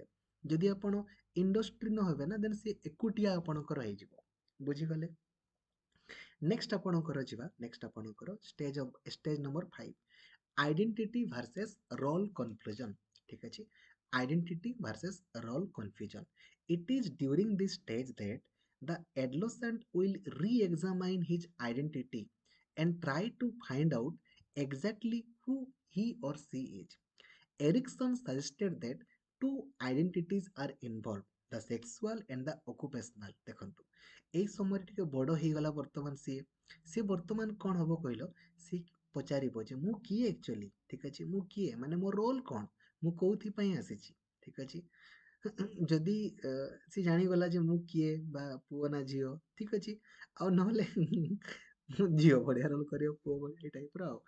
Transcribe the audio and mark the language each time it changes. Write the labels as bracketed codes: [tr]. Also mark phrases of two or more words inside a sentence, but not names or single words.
[or] ଯଦି ଆପଣ ଇଣ୍ଡଷ୍ଟ୍ରି ନ ହେବେ ନା, ଦେନ୍ ସେ ଏକୁଟିଆ ଆପଣଙ୍କର ହେଇଯିବ। ବୁଝିଗଲେ। ନେକ୍ସଟ ଆପଣଙ୍କର ଯିବା, ନେକ୍ସଟ ଆପଣଙ୍କର [en] stage number 5, identity versus role confusion. [or] ଠିକ ଅଛି, [en] identity versus role confusion. it is during this stage that the adolescent will re-examine his identity and try to find out exactly who he or she is। Erickson suggested that two identities are involved, the sexual and the occupational। [or] ଦେଖନ୍ତୁ, ଏଇ ସମୟରେ ଟିକେ ବଡ଼ ହେଇଗଲା ବର୍ତ୍ତମାନ ସିଏ ବର୍ତ୍ତମାନ କ'ଣ ହବ କହିଲ, ସିଏ ପଚାରିବ ଯେ ମୁଁ କିଏ ଆକ୍ଚୁଆଲି। ଠିକ ଅଛି, ମୁଁ କିଏ, ମାନେ ମୋ ରୋଲ୍ କ'ଣ, ମୁଁ କୋଉଥିପାଇଁ ଆସିଛି। ଠିକ ଅଛି, ଯଦି ସିଏ ଜାଣିଗଲା ଯେ ମୁଁ କିଏ, ବା ପୁଅ ନା ଝିଅ, ଠିକ ଅଛି, ଆଉ ନହେଲେ ମୁଁ ଝିଅ ଭଳିଆ ରୋଲ୍ କରିବ, ପୁଅ ଭଳିଆ, ଏଇ ଟାଇପ୍ର ଆଉ।